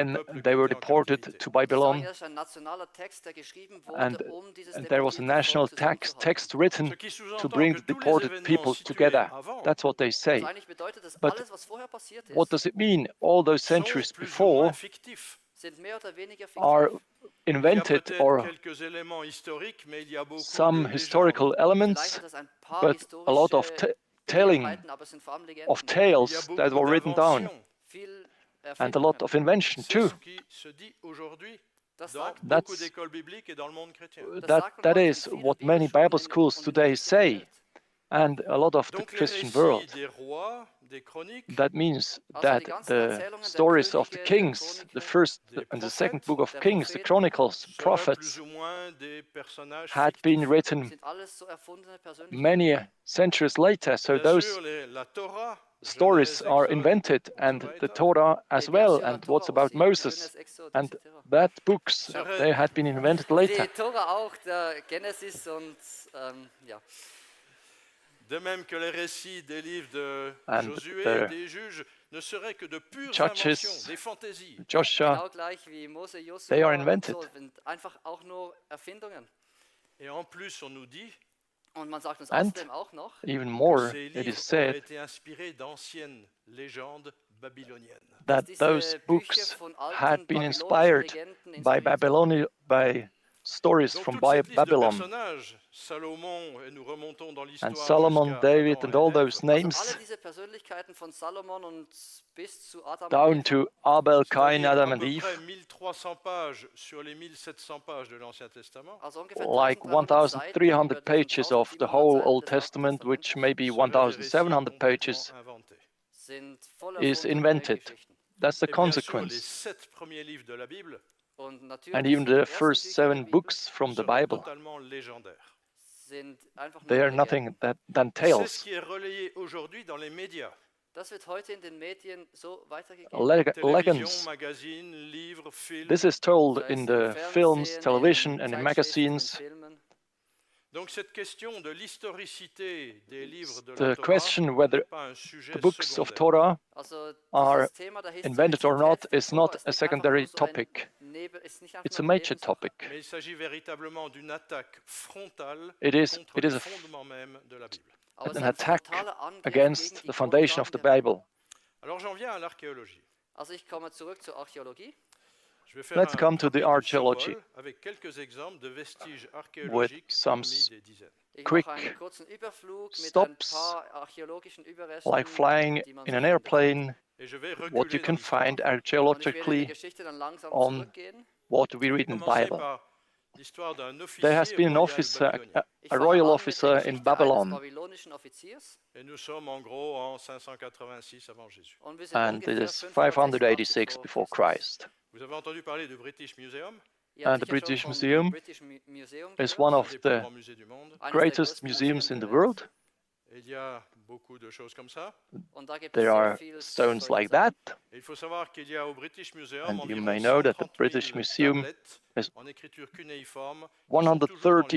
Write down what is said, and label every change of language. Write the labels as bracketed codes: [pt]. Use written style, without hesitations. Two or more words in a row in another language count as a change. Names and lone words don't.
[en] when [fr] peuple [en] they were [fr] qui était en [en] deported [fr] captivité. [en] to [de] Sie sagen, [en] Babylon, [de] das ist ein nationaler Text, der geschrieben wurde, [en] and [de] dieses [en] there was a [de] deportierte [en] national [de] Volk zusammenzuhalten. [en] text written [fr] Ce qui [en] to [fr] sous-entend [en] bring [fr] que [en] the [fr] tous les [en] deported [fr] événements [en] people [fr] situés [en] together. [fr] avant [en] That's what they say. [de] Also eigentlich bedeutet das, [en] But [de] alles, was vorher passiert [en] What [de] ist, [en] does it mean? All those [fr] sont [en] centuries [fr] plus ou [en] before [fr] moins fictifs. [de] sind mehr oder weniger [en] are [de] fiktiv. [fr] Il y a [en] invented [fr] peut-être [en] or [fr] quelques éléments historiques, mais il y a beaucoup [en] some [fr] de légendes. [en] historical [de] Vielleicht [en] elements, [de] hat es ein paar [en] but a lot of [de] historische [en] telling [de] Begebenheiten, aber es sind vor allem Legenden. [en] of [fr] Il y a [en] tales [fr] beaucoup [en] that were written down, [fr] d'inventions. [de] Viel [en] and a lot [de] Erfindungen. [en] of invention [fr] C'est [en] too. [fr] ce qui se dit aujourd'hui [de] Das [fr] dans [de] sagt, [fr] beaucoup [en] That's- [fr] d'écoles bibliques et dans le monde chrétien. [en] That is what many Bible schools today say, and a lot of the [fr] Donc les [en] Christian [fr] récits [en] world. [fr] des rois, des chroniques, [en] That means [de] Also [en] that [de] die ganzen [en] the [de] Erzählungen der [en] stories of the [de] Könige, der [en] kings, [de] Chroniken, [en] the first [fr] des [en] and the second [fr] prophètes, [en] book of [de] der [en] Kings, the [de] Propheten [en] Chronicles, [fr] seraient [en] prophets, [fr] plus ou moins des personnages [en] had [fr] fictifs. [en] been written [de] sind alles so erfundene Persönlichkeiten. [en] many centuries later. So [fr] Bien [en] those [fr] sûr, la Torah, [en] stories [fr] Genèse, [en] are [fr] Exode, [en] invented, and the Torah as [fr] Et bien [en] well, [fr] sûr, la [en] and [fr] Tora [en] what's about [fr] aussi, [en] Moses, [fr] Genèse, Exode, [en] and [fr] etc. [en] that books, [fr] Serait- [en] they had been invented later. [de] Die Tora auch, der Genesis und ja. [fr] De même que les récits des livres de [en] And [fr] Josué, [en] the [fr] des juges, ne seraient que de pures [en] Judges, [fr] inventions, des fantaisies. [en] Joshua, [de] Genau gleich wie Mose, [en] they [de] Josua [en] are [de] und [en] invented. [de] so, sind einfach auch nur Erfindungen. [fr] Et en plus, on nous dit [de] Und man sagt uns [en] And [de] außerdem auch noch, [en] even [fr] que [en] more, [fr] ces [en] it [fr] livres [en] is [fr] auraient [en] said [fr] été inspirés d'anciennes légendes babyloniennes. [en] that [de] diese [en] those [de] Bücher [en] books [de] von [en] had [de] alten [en] been [de] babylonischen [en] inspired [de] Legenden [en] by [de] inspiriert sind. [en] by stories [fr] Donc [en] from [fr] toute cette liste de [en] Babylon. [fr] personnages, Salomon, et nous remontons dans [en] And [fr] l'histoire [en] Solomon, [fr] jusqu'à [en] David, [fr] Adam [en] and [fr] et [en] all [fr] Ève, [en] those [de] Also [en] names, [de] alle diese Persönlichkeiten von Salomon und bis zu Adam [en] down [de] und Eva, [en] to Abel, Cain, [fr] c'est-à-dire [en] Adam, [fr] à [en] and [fr] peu [en] Eve, [fr] près 1300 pages sur les 1700 pages de l'Ancien Testament, [de] also ungefähr [en] like [de] 1300 Seiten über [en] 1,300 pages of the [de] 1700 [en] whole [de] Seiten [en] Old [de] des Alten [en] Testament, which [de] Testaments [en] may be [fr] seraient des récits [en] 1,700 pages, [fr] complètement inventés. [de] sind voll [en] is [de] erfundene [en] invented. [de] Geschichten. [en] That's the [fr] Et bien sûr, les [en] consequence. [fr] 7 premiers livres de la Bible [de] Und [en] And [de] natürlich [en] even [de] die [en] the [de] ersten [en] first [de] Bücher der [en] 7 [de] Bibel [en] books from the [fr] seraient [en] Bible, [fr] totalement légendaires. [de] sind einfach [en] they [de] nur [en] are nothing [de] Legenden. [en] than [fr] C'est ce [en] tales. [fr] qui est relayé aujourd'hui dans les médias. [de] Das wird heute in den Medien so weitergegeben. [fr] Télévision, [en] Legends. [fr] magazines, livres, films. [en] This is told [de] Sei es [en] in [de] im [en] the films, [de] Fernsehen, [en] television, in and in [de] Zeitschriften, in [en] magazines. [de] Filmen. [fr] Donc cette question de l'historicité des livres de la [en] The [fr] Torah [en] question whether [fr] n'est pas un sujet [en] the books of [fr] secondaire. [en] Torah [de] Also [en] are [de] dieses Thema der [en] invented or not [de] Historizität der [en] is [de] Tora [en] not [de] ist [en] a [de] nicht einfach [en] secondary [de] nur so ein [en] topic. [de] ist nicht einfach [en] It's a [de] nur eine [en] major [de] Nebensache. [en] topic. [fr] Mais il s'agit véritablement d'une attaque frontale [en] It is [fr] contre les [en] a [fr] fondements même de la Bible. [de] Aber es [en] an [de] ist ein [en] attack [de] frontaler Angriff [en] against [de] gegen [en] the [de] die [en] foundation of the [de] Grundlagen der Bibel. [en] Bible. [fr] Alors j'en viens à l'archéologie. [de] Also ich komme zurück zur Archäologie. [fr] Je vais faire [en] Let's [fr] un [en] come to the [fr] rapide [en] archaeology [fr] survol avec quelques exemples de vestiges [en] with [fr] archéologiques [en] some [fr] parmi des dizaines. [de] Ich [en] quick [de] mache einen kurzen Überflug mit ein [en] stops, [de] paar archäologischen Überresten, [en] like flying [de] die man [en] in [de] so [en] an [de] findet. [en] airplane, [fr] Et je vais [en] what you [fr] reculer dans [en] can [fr] l'histoire. [en] find [de] Und ich werde in die [en] archaeologically [de] Geschichte dann langsam [en] on [de] zurückgehen. [en] what we read in the [fr] Commencer [en] Bible. [fr] par l'histoire d'un [en] There has [fr] officier [en] been an [fr] royal [en] officer, [fr] babylonien. [de] Ich [en] a [de] fange [en] royal [de] an mit der [en] officer in [de] Geschichte eines [en] Babylon, [de] babylonischen Offiziers. [fr] Et nous sommes en gros en 586 avant Jésus. [de] Und wir sind [en] and it [de] ungefähr [en] is [de] 586 [en] 586 before [de] Christus. [en] Christ. [fr] Vous avez entendu parler du British Museum, [de] Ihr habt [en] And the [de] sicher schon [en] British [de] vom [en] Museum [de] British Museum [en] is [de] gehört. [en] one [fr] un [en] of [fr] des plus [en] the [fr] grands musées du monde. [de] Eines der [en] greatest [de] größten [en] museums [de] Museen [en] in [de] der [en] the [de] Welt. [en] world. [fr] Et il y a beaucoup de choses comme ça. [de] Und da gibt es [en] There [de] sehr [en] are [de] viel [en] stones [de] solche [en] like [de] Sachen. [en] that. [fr] Et il faut savoir qu'il y a au British Museum [en] And you [fr] environ [en] may know that the [fr] 130 [en] British [fr] 000 [en] Museum [fr] tablettes [en] has [fr] en écriture cunéiforme qui sont toujours dans les archives du